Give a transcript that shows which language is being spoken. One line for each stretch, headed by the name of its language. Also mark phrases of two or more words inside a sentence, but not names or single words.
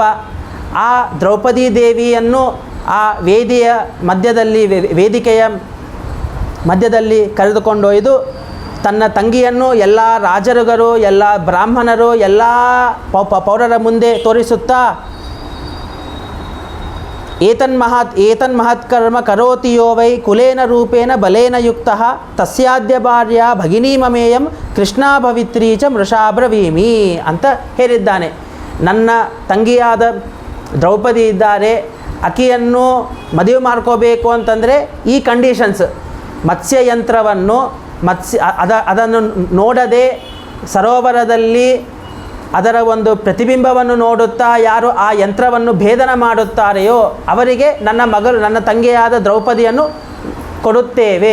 Kannada: ಆ ದ್ರೌಪದಿ ದೇವಿಯನ್ನು ಆ ವೇದಿಕೆಯ ಮಧ್ಯದಲ್ಲಿ ಕರೆದುಕೊಂಡೊಯ್ದು ತನ್ನ ತಂಗಿಯನ್ನು ಎಲ್ಲ ರಾಜರುಗಳು, ಎಲ್ಲ ಬ್ರಾಹ್ಮಣರು, ಎಲ್ಲ ಪೌರರ ಮುಂದೆ ತೋರಿಸುತ್ತಾ
Sanskrit: ಏತನ್ಮಹತ್ಕರ್ಮ ಕರೋತಿ ಯೋ ವೈ ಕುಲೇನ ರೂಪೇಣ ಬಲೇನ ಯುಕ್ತಃ ತಸ್ಯಾದ್ಯ ಭಾರ್ಯ ಭಗಿನಿ ಮಮೇಯಂ ಕೃಷ್ಣಾ ಭವಿತ್ರೀ ಚ ಮೃಷಾಬ್ರವೀಮಿ
Kannada: ಅಂತ ಹೇಳಿದ್ದಾನೆ. ನನ್ನ ತಂಗಿಯಾದ ದ್ರೌಪದಿ ಇದ್ದಾರೆ, ಆಕೆಯನ್ನು ಮದುವೆ ಮಾಡ್ಕೋಬೇಕು ಅಂತಂದರೆ ಈ ಕಂಡೀಷನ್ಸ್, ಮತ್ಸ್ಯಯಂತ್ರವನ್ನು ಅದನ್ನು ನೋಡದೆ ಸರೋವರದಲ್ಲಿ ಅದರ ಒಂದು ಪ್ರತಿಬಿಂಬವನ್ನು ನೋಡುತ್ತಾ ಯಾರು ಆ ಯಂತ್ರವನ್ನು ಭೇದನ ಮಾಡುತ್ತಾರೆಯೋ ಅವರಿಗೆ ನನ್ನ ತಂಗಿಯಾದ ದ್ರೌಪದಿಯನ್ನು ಕೊಡುತ್ತೇವೆ.